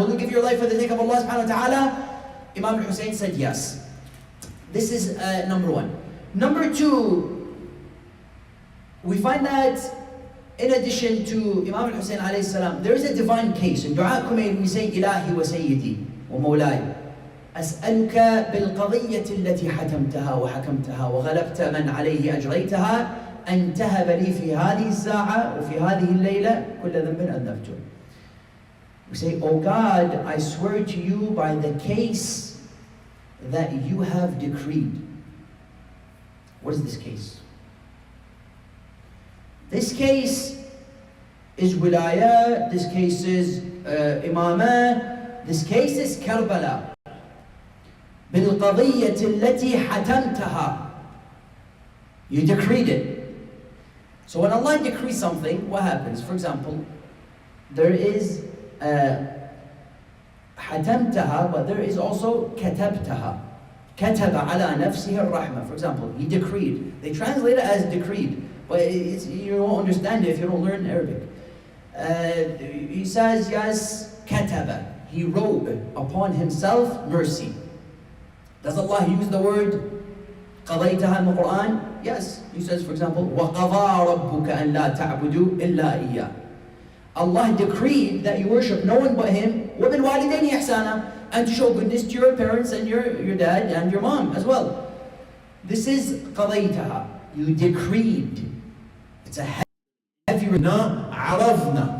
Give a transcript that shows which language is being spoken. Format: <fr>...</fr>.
<en>Will you give your life for the sake of Allah subhanahu wa ta'ala? Imam Hussein said yes. This is number one. Number two, we find that in addition to Imam Hussein alayhi salam, there is a divine case. In Dua Kumail we say,</en> <ar>Ilahi wa Sayyidi wa Mawlai. أسألك بالقضية التي حتمتها وحكمتها وغلبت من عليه أجريتها أن تهب لي في هذه الساعة وفي هذه الليلة كل ذنب أذنبته.</ar> <en>We say, oh God, I swear to you by the case that you have decreed. What is this case? This case is wilayah, this case is imamah, this case is Karbala.</en> <ar>بالقضية التي حتمتها.</ar> <en>You decreed it. So when Allah decrees something, what happens? For example, there is حتمتها, but there is also كتبتها.</en> <ar>كتب على نفسه الرحمة.</ar> <en>For example, he decreed. They translate it as decreed, but you won't understand it if you don't learn Arabic. He says, yes, كتب. He wrote upon himself mercy. Does Allah use the word قضيتها in the Quran? Yes. He says, for example,</en> <ar>وَقَضَى رَبُّكَ أَن لَا تَعْبُدُوا إِلَّا إِيَّاهُ.</ar> <en>Allah decreed that you worship no one but Him.</en> <ar>وَبِالْوَالِدَيْنِ إِحْسَانًا.</ar> <en>And to show goodness to your parents and your dad and your mom as well. This is قضيتها. You decreed. It's a heavy word.</en> <ar>عرضنا.</ar>